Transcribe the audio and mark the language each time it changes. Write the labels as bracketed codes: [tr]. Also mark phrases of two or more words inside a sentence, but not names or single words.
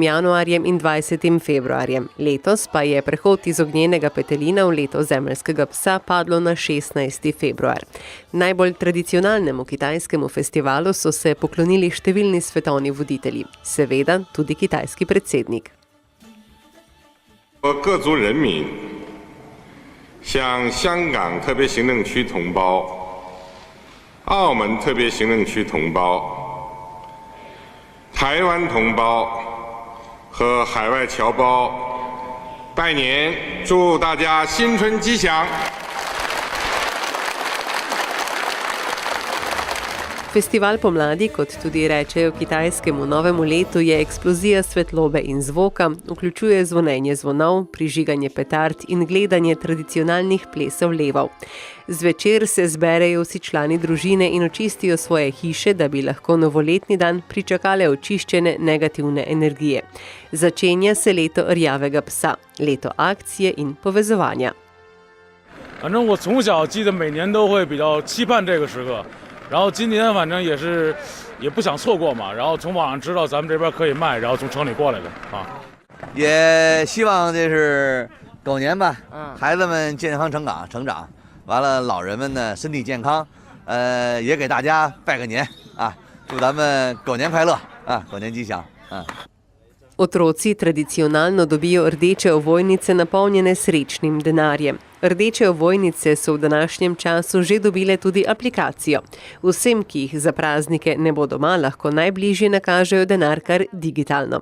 [sl] januarjem in 20. februarjem. Letos pa je prehod iz ognjenega petelina v leto zemeljskega psa padlo na 16. februar. Najbolj tradicionalnemu kitajskemu festivalu so se poklonili številni svetovni voditelji, seveda tudi kitajski predsednik. [zh] 向香港特别行政区同胞、澳门特别行政区同胞、台湾同胞和海外侨胞拜年，祝大家新春吉祥。 [sl] Festival pomladi, kot tudi rečejo kitajskemu novemu letu, je eksplozija svetlobe in zvoka, vključuje zvonjenje zvonov, prižiganje petard in gledanje tradicionalnih plesov levov. Zvečer se zberejo vsi člani družine in očistijo svoje hiše, da bi lahko novoletni dan pričakale očiščene negativne energije. Začenja se leto rjavega psa, leto akcije in povezovanja. [zh] 反正我从小记得每年都会比较期盼这个时刻。然后今年反正也不想错过嘛，然后从网上知道咱们这边可以卖，然后从城里过来的啊。也希望这是狗年吧，孩子们健康成长，完了老人们呢身体健康，也给大家拜个年啊，祝咱们狗年快乐啊，狗年吉祥啊。 [sl] Otroci tradicionalno dobijo rdeče ovojnice napolnjene srečnim denarjem. Rdeče ovojnice so v današnjem času že dobile tudi aplikacijo. Vsem, ki jih za praznike ne bo doma, lahko najbližje nakažejo denar kar digitalno.